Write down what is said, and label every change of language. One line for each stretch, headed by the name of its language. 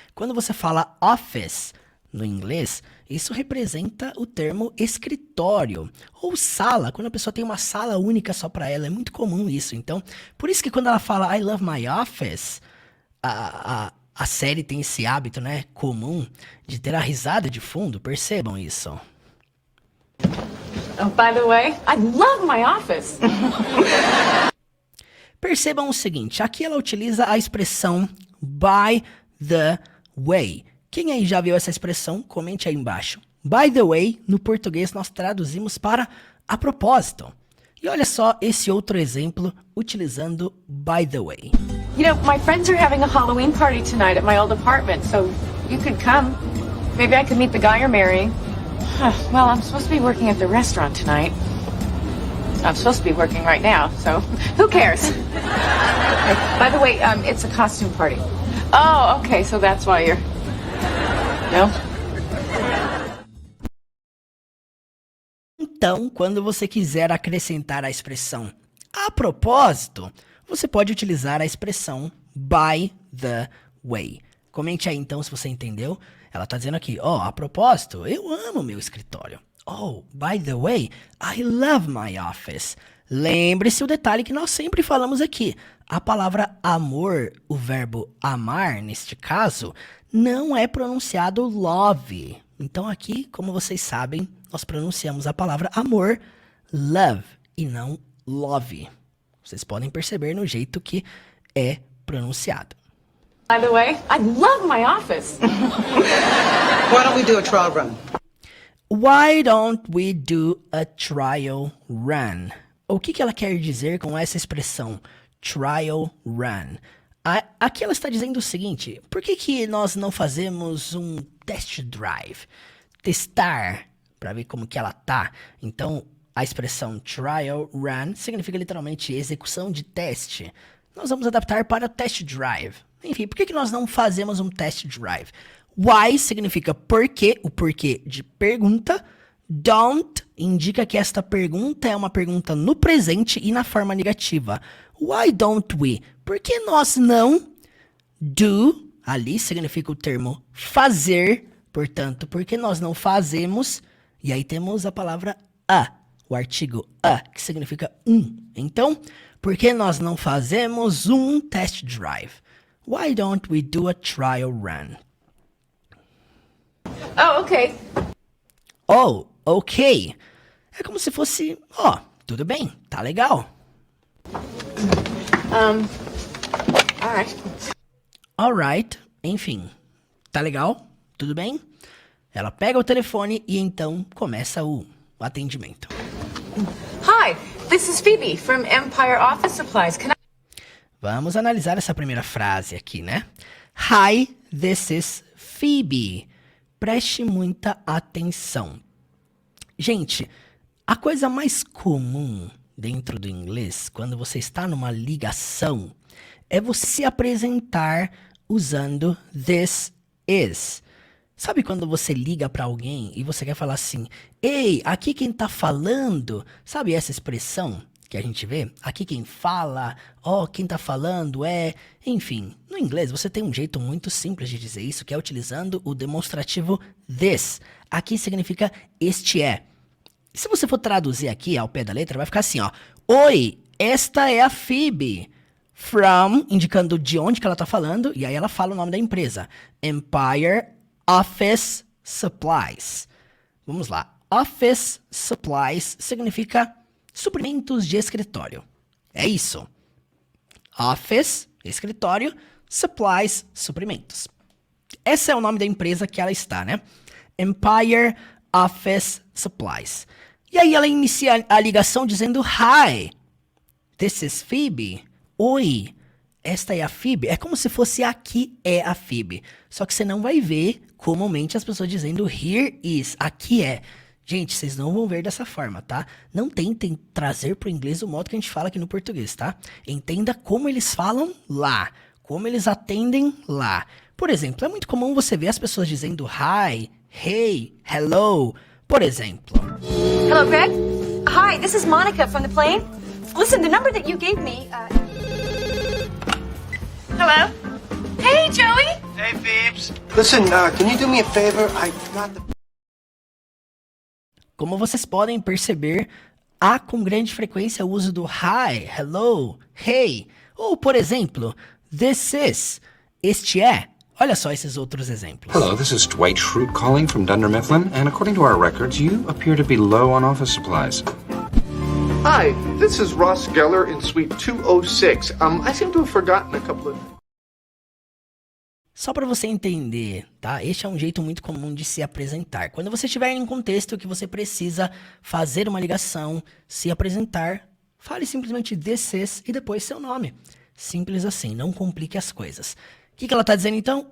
Portuguese: Quando você fala office no inglês, isso representa o termo escritório ou sala, quando a pessoa tem uma sala única só para ela, é muito comum isso. Então, por isso que quando ela fala
English: I love my office,
Portuguese: a série tem esse hábito, né, comum de ter a risada de fundo, percebam isso.
English: Oh, by the way, I love my office.
Portuguese: Percebam o seguinte, aqui ela utiliza a expressão
English: by the way.
Portuguese: Quem aí já viu essa expressão, comente aí embaixo.
English: By the way,
Portuguese: no português nós traduzimos para a propósito. E olha só esse outro exemplo utilizando by the way.
English: You know, my friends are having a Halloween party tonight at my old apartment, so you could come. Maybe I could meet the guy you're marrying. Well, I'm supposed to be working at the restaurant tonight. I'm supposed to be working right now, so who cares? By the way, it's a costume party. Oh, okay, so that's why you're... No?
Portuguese: Então, quando você quiser acrescentar a expressão a propósito, você pode utilizar a expressão
English: by the way.
Portuguese: Comente aí então se você entendeu. Ela está dizendo aqui, a propósito, eu amo meu escritório.
English: Oh, by the way, I love my office.
Portuguese: Lembre-se o detalhe que nós sempre falamos aqui. A palavra amor, o verbo amar, neste caso, não é pronunciado love. Então aqui, como vocês sabem, nós pronunciamos a palavra amor, love, e não love. Vocês podem perceber no jeito que é pronunciado.
English: By the way, I love my office. Why don't we do a trial run? Why don't we do a trial run?
Portuguese: O que ela quer dizer com essa expressão,
English: trial run?
Portuguese: Aqui ela está dizendo o seguinte, por que nós não fazemos um test drive? Testar, para ver como que ela tá. Então, a expressão
English: trial run
Portuguese: significa literalmente execução de teste. Nós vamos adaptar para test drive. Enfim, por que nós não fazemos um test drive? Why significa porquê, o porquê de pergunta. Don't indica que esta pergunta é uma pergunta no presente e na forma negativa.
English: Why don't we?
Portuguese: Por que nós não? Do, ali significa o termo fazer. Portanto, por que nós não fazemos? E aí temos a palavra a, o artigo a, que significa um. Então, por que nós não fazemos um test drive?
English: Why don't we do a trial run? Oh, okay. Oh, ok.
Portuguese: É como se fosse, tudo bem, tá legal.
English: Alright.
Portuguese: Alright, enfim. Tá legal? Tudo bem? Ela pega o telefone e então começa o atendimento.
English: Hi, this is Phoebe from Empire Office Supplies. Can I...
Portuguese: Vamos analisar essa primeira frase aqui, né?
English: Hi, this is Phoebe.
Portuguese: Preste muita atenção. Gente, a coisa mais comum dentro do inglês, quando você está numa ligação, é você se apresentar usando
English: this is.
Portuguese: Sabe quando você liga pra alguém e você quer falar assim, ei, aqui quem tá falando, sabe essa expressão que a gente vê? Aqui quem fala, quem tá falando é... Enfim, no inglês você tem um jeito muito simples de dizer isso, que é utilizando o demonstrativo this. Aqui significa este é. E se você for traduzir aqui ao pé da letra, vai ficar assim, ó. Oi, esta é a Phoebe. From, indicando de onde que ela tá falando, e aí ela fala o nome da empresa. Empire Office Supplies. Vamos lá.
English: Office Supplies
Portuguese: significa suprimentos de escritório. É isso. Office, escritório, supplies, suprimentos. Esse é o nome da empresa que ela está, né? Empire Office Supplies. E aí ela inicia a ligação dizendo
English: Hi, this is Phoebe.
Portuguese: Oi, esta é a Phoebe. É como se fosse aqui é a Phoebe. Só que você não vai ver comumente as pessoas dizendo
English: here is,
Portuguese: aqui é. Gente, vocês não vão ver dessa forma, tá? Não tentem trazer pro inglês o modo que a gente fala aqui no português, tá? Entenda como eles falam lá, como eles atendem lá. Por exemplo, é muito comum você ver as pessoas dizendo
English: hi, hey, hello,
Portuguese: por exemplo.
English: Hello, Greg. Hi, this is Monica from the plane. Listen, the number that you gave me, Hello? Hey, Joey! Hey, Phoebes. Listen, can you do me a favor? I forgot the...
Portuguese: Como vocês podem perceber, há com grande frequência o uso do hi, hello, hey, ou por exemplo,
English: this is,
Portuguese: este é. Olha só esses outros exemplos.
English: Hello, this is Dwight Schrute calling from Dunder Mifflin, and according to our records, you appear to be low on office supplies. Hi, this is Ross Geller in Suite 206. I seem to have forgotten a couple of...
Portuguese: Só para você entender, tá? Este é um jeito muito comum de se apresentar. Quando você estiver em um contexto que você precisa fazer uma ligação, se apresentar, fale simplesmente
English: this is
Portuguese: e depois seu nome. Simples assim, não complique as coisas. O que ela tá dizendo então?